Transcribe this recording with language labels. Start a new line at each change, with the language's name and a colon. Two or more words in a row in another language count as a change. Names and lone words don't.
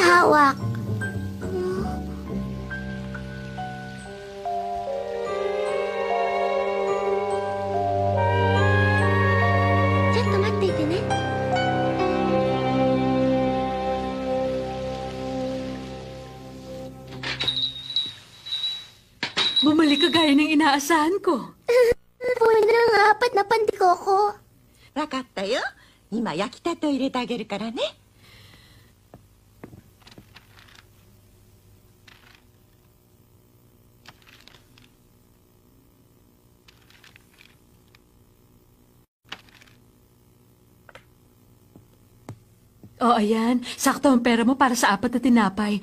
Filipino: hawak. Diyan, tamat, Titinet. Bumalik ka gaya ng inaasahan ko. Puno ng 4 na pandikoko.
Japanese: わかったよ。今焼きたてを入れてあげるからね。
Filipino: O ayan, sakto ang pera mo para sa 4 na tinapay.